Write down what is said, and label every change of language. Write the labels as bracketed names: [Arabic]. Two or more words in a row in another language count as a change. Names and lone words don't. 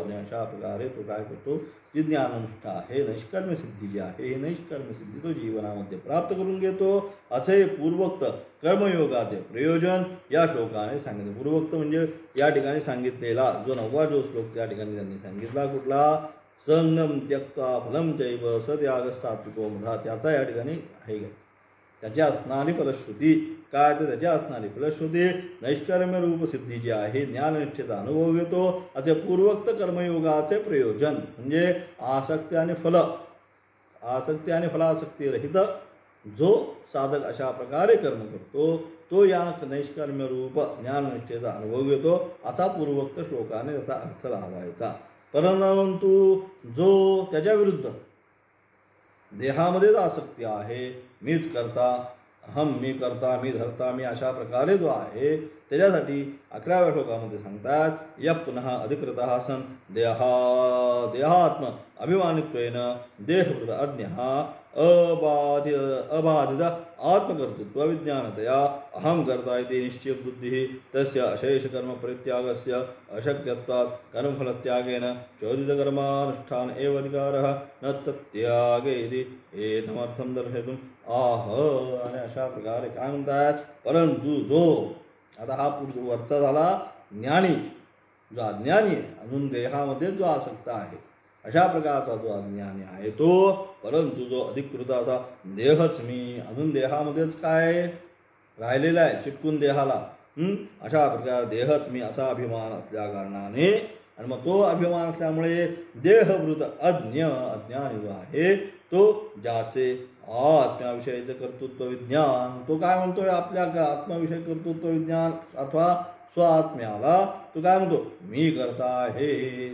[Marathi] आणि अशा प्रकारे तो काय करतो जी ज्ञाननिष्ठा आहे नैष्कर्म्य सिद्धी जी आहे ही नैष्कर्म्य सिद्धी तो जीवनामध्ये प्राप्त करून घेतो. असे पूर्वोक्त कर्मयोगाचे प्रयोजन या श्लोकाने सांगितले. पूर्वोक्त म्हणजे या ठिकाणी सांगितलेला जो 9वा जो श्लोक त्या ठिकाणी त्यांनी सांगितला कुठला [Sanskrit] संगम त्यक्त्वा फलं चैव सत्याग सात्विको मधा [Marathi] त्याचा या ठिकाणी आहे. त्याची असणारी फलश्रुती काय तर त्याची असणारी फलश्रुती नैष्कर्म्य रूप सिद्धी जी आहे ज्ञाननिष्ठेचा अनुभव घेतो. असे पूर्वोक्त कर्मयोगाचे प्रयोजन म्हणजे आसक्ती आणि फलासक्ती रहित जो साधक अशा प्रकारे कर्म करतो तो या नैष्कर्म्य रूप ज्ञाननिष्ठेचा अनुभव घेतो असा पूर्वोक्त श्लोकाने त्याचा अर्थ लावायचा. परंतु जो त्याच्या विरुद्ध देहामध्येच आसक्ती आहे मीच करता मी करता मी धरता मी अशा प्रकारे जो आहे त्याच्यासाठी 11व्या श्लोकामध्ये सांगतात या पुन्हा [Sanskrit] अधिकृतः सन देहात्म अभिमानित्वेन देहवृत अज्ञ अबाधित आत्मकर्तृत्व विज्ञानतया अहम कर्ता इति निश्चय बुद्धि तस्य अशेष कर्म परित्यागस्य अशक्यत्वात् कर्मफलत्यागेन चोदितकर्मानुष्ठान एव अधिकारः न तत्यागे इति एतमर्थं दर्शयितुम् आह. [Marathi] आणि अशा प्रकारे काय म्हणतात परंतु जो आता हा वरचा झाला ज्ञानी जो अज्ञानी आहे, अजून देहामध्ये जो आसक्त आहे, अशा प्रकारचा जो अज्ञानी आहे तो, परंतु जो अधिकृत असा देहच मी, अजून देहामध्येच काय राहिलेला आहे, चिटकून देहाला, अशा प्रकारे देहच मी असा अभिमान असल्या कारणाने, आणि मग तो अभिमान असल्यामुळे देहवृत अज्ञानी जो आहे तो, ज्याचे आत्म्याविषयीचं कर्तृत्व विज्ञान, तो काय म्हणतोय, आपल्या आत्माविषयी कर्तृत्व विज्ञान अथवा स्वात्म्याला तो काय म्हणतो, मी करता आहे.